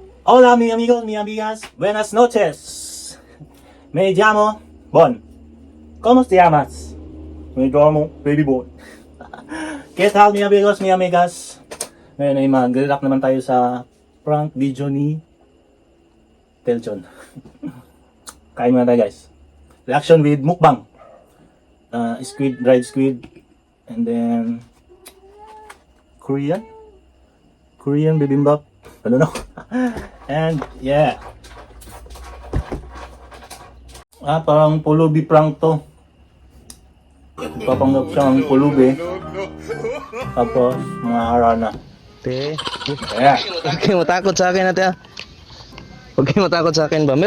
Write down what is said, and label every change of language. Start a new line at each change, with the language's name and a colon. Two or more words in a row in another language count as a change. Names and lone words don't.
Spanish: Hola mi amigos, mi amigas, buenas noches. Me llamo Bon. ¿Cómo te llamas? Me llamo Baby Bon. ¿Qué tal mi amigos, mi amigas?
Filipino: Ngayon ay mag-react naman tayo sa prank video ni Telchon. Kain muna tayo guys.
English: Reaction with mukbang. Squid, dried squid. And then Korean bibimbap. I don't know. And yeah.
Filipino: Parang pulubi prank to. Papanggap siyang pulubi. Tapos mga harana. Te,
English: Yeah.
Filipino: huwag kayo matakot sa akin ate ah. Huwag kayo matakot sa akin ba?